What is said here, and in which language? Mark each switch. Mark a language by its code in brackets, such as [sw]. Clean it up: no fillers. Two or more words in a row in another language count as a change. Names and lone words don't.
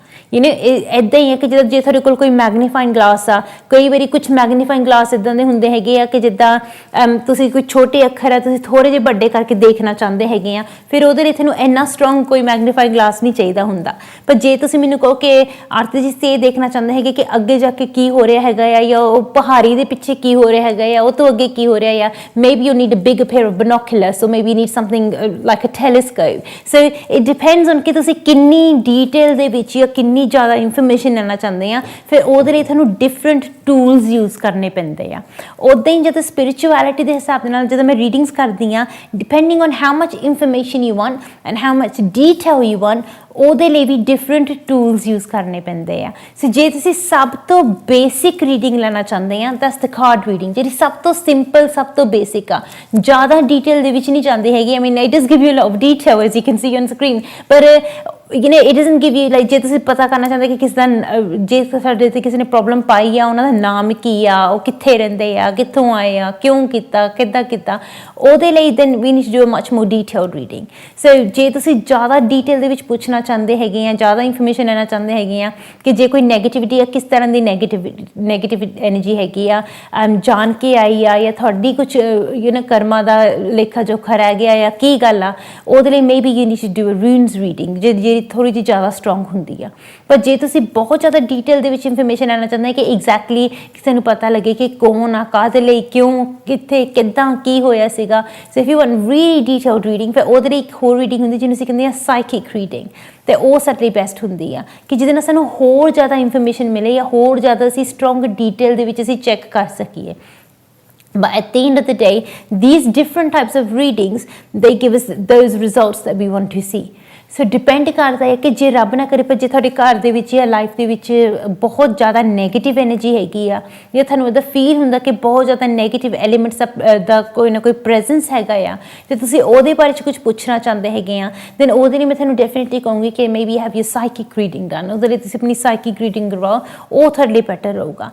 [en] you know, [pa] ਇੱਦਾਂ ਹੀ ਹੈ ਕਿ ਜਦੋਂ ਜੇ ਤੁਹਾਡੇ ਕੋਲ ਕੋਈ [en] magnifying glass [pa] ਆ, ਕਈ ਵਾਰੀ ਕੁਛ [en] magnifying glass [pa] ਇੱਦਾਂ ਦੇ ਹੁੰਦੇ ਹੈਗੇ ਆ ਕਿ ਜਿੱਦਾਂ ਤੁਸੀਂ ਕੋਈ ਛੋਟੇ ਅੱਖਰ ਆ ਤੁਸੀਂ ਥੋੜ੍ਹੇ ਜਿਹੇ ਵੱਡੇ ਕਰਕੇ ਦੇਖਣਾ ਚਾਹੁੰਦੇ ਹੈਗੇ ਆ, ਫਿਰ ਉਹਦੇ ਲਈ ਤੁਹਾਨੂੰ ਇੰਨਾ ਸਟਰੋਂਗ ਕੋਈ [en] magnifying glass [pa] ਨਹੀਂ ਚਾਹੀਦਾ ਹੁੰਦਾ। ਪਰ ਜੇ ਤੁਸੀਂ ਮੈਨੂੰ ਕਹੋ ਕਿ ਆਰਤੀ ਜੀ ਇਹ ਦੇਖਣਾ ਚਾਹੁੰਦੇ ਹੈਗੇ ਕਿ ਅੱਗੇ ਜਾ ਕੇ ਕੀ ਹੋ ਰਿਹਾ ਹੈਗਾ ਆ, ਜਾਂ ਉਹ ਪਹਾੜੀ ਦੇ ਪਿੱਛੇ ਕੀ ਹੋ ਰਿਹਾ ਹੈਗਾ ਆ, ਉਹ ਤੋਂ ਅੱਗੇ ਕੀ ਹੋ ਰਿਹਾ ਆ, [en] maybe you need a big pair of binoculars, so maybe you need something like a telescope. So it depends on [pa] ਕਿ ਤੁਸੀਂ ਕਿੰਨੀ ਡੀਟੇਲ ਦੇ ਵਿੱਚ ਜਾਂ ਕਿੰਨੀ ਜ਼ਿਆਦਾ ਇਨਫੋਰਮੇਸ਼ਨ ਲੈਣਾ ਚਾਹੁੰਦੇ ਆ, ਫਿਰ ਉਹਦੇ ਲਈ ਤੁਹਾਨੂੰ [en] different tools use [pa] ਕਰਨੇ ਪੈਂਦੇ ਆ। ਉੱਦਾਂ ਹੀ ਜਦੋਂ ਸਪਿਰਿਚੁਅਲਿਟੀ ਦੇ ਹਿਸਾਬ ਦੇ ਨਾਲ ਜਦੋਂ ਮੈਂ ਰੀਡਿੰਗਸ ਕਰਦੀ ਹਾਂ, [en] depending on how much information you want and how much detail you want, [pa] ਉਹਦੇ ਲਈ ਵੀ [en] different tools use [pa] ਕਰਨੇ ਪੈਂਦੇ ਆ। ਸੋ ਜੇ ਤੁਸੀਂ ਸਭ ਤੋਂ [en] basic reading [pa] ਲੈਣਾ ਚਾਹੁੰਦੇ ਆ, [en] that's the card reading, [pa] ਜਿਹੜੀ ਸਭ ਤੋਂ ਸਿੰਪਲ, ਸਭ ਤੋਂ ਬੇਸਿਕ ਆ, ਜ਼ਿਆਦਾ ਡੀਟੇਲ ਦੇ ਵਿੱਚ ਨਹੀਂ ਜਾਂਦੀ ਹੈਗੀ। [en] I mean it does give you a lot of detail as you can see on screen, [pa] ਪਰ [en] you know, it doesn't give you like [pa] ਜੇ ਤੁਸੀਂ ਪਤਾ ਕਰਨਾ ਚਾਹੁੰਦੇ ਕਿ ਕਿਸ ਦਾ ਜੇ ਸਾਡੇ ਤੇ ਕਿਸੇ ਨੇ ਪ੍ਰੋਬਲਮ ਪਾਈ ਆ ਉਹਨਾਂ ਦਾ ਨਾਮ ਕੀ ਆ, ਉਹ ਕਿੱਥੇ ਰਹਿੰਦੇ ਆ, ਕਿੱਥੋਂ ਆਏ ਆ, ਕਿਉਂ ਕੀਤਾ, ਕਿੱਦਾਂ ਕੀਤਾ, ਉਹਦੇ ਲਈ [en] then we need to do a much more detailed reading. [pa] So ਜੇ ਤੁਸੀਂ ਜ਼ਿਆਦਾ ਡਿਟੇਲ ਦੇ ਵਿੱਚ ਪੁੱਛਣਾ ਚਾਹੁੰਦੇ ਹੈਗੇ ਆ, ਜ਼ਿਆਦਾ ਇਨਫੋਰਮੇਸ਼ਨ ਲੈਣਾ ਚਾਹੁੰਦੇ ਹੈਗੇ ਆ ਕਿ ਜੇ ਕੋਈ ਨੈਗੇਟਿਵਿਟੀ ਆ, ਕਿਸ ਤਰ੍ਹਾਂ ਦੀ [en] negative energy [pa] ਹੈਗੀ ਆ, ਜਾਣ ਕੇ ਆਈ ਆ ਜਾਂ ਤੁਹਾਡੀ ਕੁਛ ਕਰਮਾਂ ਦਾ ਲੇਖਾ ਜੋਖਾ ਰਹਿ ਗਿਆ ਜਾਂ ਕੀ ਗੱਲ ਆ, ਉਹਦੇ ਲਈ [en] maybe you need to do a runes reading [pa] ਜਿਹੜੀ ਥੋੜ੍ਹੀ ਜਿਹੀ ਜ਼ਿਆਦਾ ਸਟਰੋਂਗ ਹੁੰਦੀ ਆ। ਪਰ ਜੇ ਤੁਸੀਂ ਬਹੁਤ ਜ਼ਿਆਦਾ ਡਿਟੇਲ ਦੇ ਵਿੱਚ ਇਨਫੋਰਮੇਸ਼ਨ ਲੈਣਾ ਚਾਹੁੰਦੇ ਕਿ ਐਗਜ਼ੈਕਟਲੀ ਕਿਸੇ ਨੂੰ ਪਤਾ ਲੱਗੇ ਕਿ ਕੌਣ ਆ, ਕਾਹਦੇ ਲਈ, ਕਿਉਂ, ਕਿੱਥੇ, ਕਿੱਦਾਂ, ਕੀ ਹੋਇਆ ਸੀਗਾ, [en] so if you want really detailed reading, [pa] ਫਿਰ ਉਹਦੇ ਲਈ ਇੱਕ ਹੋਰ ਰੀਡਿੰਗ ਹੁੰਦੀ ਜਿਹਨੂੰ ਅਸੀਂ ਕਹਿੰਦੇ ਹਾਂ [en] psychic reading, [pa] ਅਤੇ ਉਹ ਸਾਡੇ ਲਈ ਬੈਸਟ ਹੁੰਦੀ ਆ ਕਿ ਜਿਹਦੇ ਨਾਲ ਸਾਨੂੰ ਹੋਰ ਜ਼ਿਆਦਾ ਇਨਫੋਰਮੇਸ਼ਨ ਮਿਲੇ ਜਾਂ ਹੋਰ ਜ਼ਿਆਦਾ ਅਸੀਂ [en] strong detail [pa] ਦੇ ਵਿੱਚ ਅਸੀਂ ਚੈੱਕ ਕਰ ਸਕੀਏ। [en] But at the end of the day, these different types of readings, they give us those results that we want to see. [pa] ਸੋ ਡਿਪੈਂਡ ਕਰਦਾ ਹੈ ਕਿ ਜੇ ਰੱਬ ਨਾ ਕਰੇ ਪਰ ਜੇ ਤੁਹਾਡੇ ਘਰ ਦੇ ਵਿੱਚ ਜਾਂ ਲਾਈਫ ਦੇ ਵਿੱਚ ਬਹੁਤ ਜ਼ਿਆਦਾ [en] negative energy [pa] ਹੈਗੀ ਆ ਜਾਂ ਤੁਹਾਨੂੰ ਉਹਦਾ ਫੀਲ ਹੁੰਦਾ ਕਿ ਬਹੁਤ ਜ਼ਿਆਦਾ [en] negative elements [pa] ਦਾ ਕੋਈ ਨਾ ਕੋਈ ਪ੍ਰੈਜ਼ੈਂਸ ਹੈਗਾ ਆ ਅਤੇ ਤੁਸੀਂ ਉਹਦੇ ਬਾਰੇ 'ਚ ਕੁਝ ਪੁੱਛਣਾ ਚਾਹੁੰਦੇ ਹੈਗੇ ਆ, ਦੈਨ ਉਹਦੇ ਲਈ ਮੈਂ ਤੁਹਾਨੂੰ ਡੈਫੀਨੇਟਲੀ ਕਹੂੰਗੀ ਕਿ [en] maybe have you psychic reading done, [pa] ਉਹਦੇ ਲਈ ਤੁਸੀਂ ਆਪਣੀ [en] psychic reading [pa] ਕਰਵਾਓ, ਉਹ ਤੁਹਾਡੇ ਲਈ ਬੈਟਰ ਰਹੂਗਾ।